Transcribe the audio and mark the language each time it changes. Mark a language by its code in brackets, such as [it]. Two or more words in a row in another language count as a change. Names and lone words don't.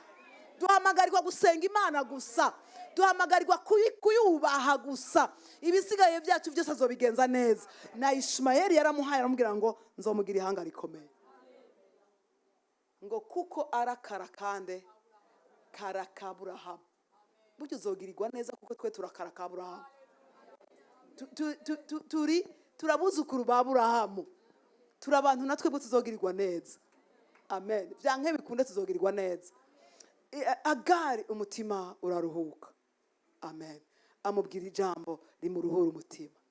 [rn] Duhamagarirwa gusenga Imana gusa. Duhamagarirwa kuyubaha gusa. Ibisigaye byacu byose azobigenza neza. Na Ishmaeli yaramuhaye aramubwira ngo nzomugira ihanga rikomeye. Ngo kuko arakara kandi karaka Abraham. Buryo uzogirirwa neza kuko twe turakaraka Abraham. Turabuzukuru ba Abraham. Turabantu natwe bo tuzogirirwa neza. Amen. Byanke bikunde tuzogirirwa neza. Agari umutima uraruhuka. Amen. Amubwira ijambo rimuruhura umutima.